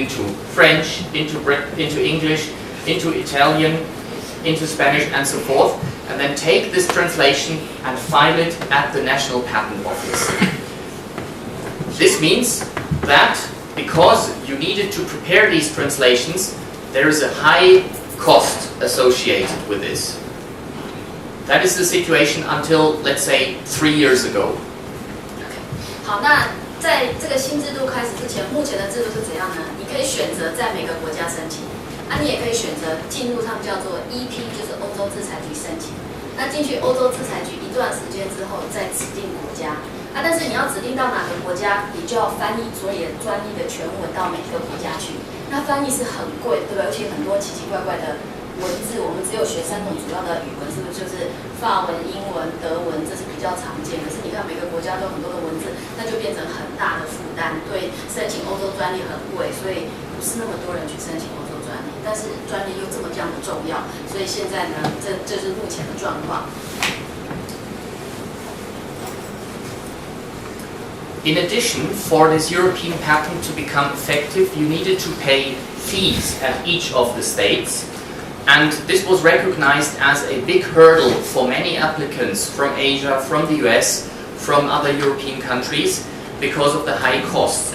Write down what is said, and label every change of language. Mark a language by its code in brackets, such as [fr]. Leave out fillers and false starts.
[en] into French, into English, into Italian, into Spanish and so forth, and then take this translation and file it at the National Patent Office. This means that because you needed to prepare these translations, there is a high cost associated with this. That is the situation until, let's say, 3 years ago. [zh] 好，那在这个新制度开始之前，目前的制度是怎样呢？你可以选择在每个国家申请。你也可以选择进入他们叫做 EP， 就是欧洲制裁局申请。那进去欧洲制裁局一段时间之后，再指定国家。但是你要指定到哪个国家，你就要翻译所有专利的全文到每个国家去。那翻译是很贵，对吧？而且很多奇奇怪怪的文字，我们只有学3种主要的语文，是不是就是法文、英文、德文，这是比较常见。可是你看每个国家都有很多的文字，那就变成很大的负担。对，申请欧洲专利很贵，所以不是那么多人去申请欧洲专利。但是专利又这么样的重要，所以现在呢，这是目前的状况。 [en] In addition, for this European patent to become effective, you needed to pay fees at each of the states. And this was recognized as a big hurdle for many applicants from Asia, from the US, from other European countries, because of the high costs.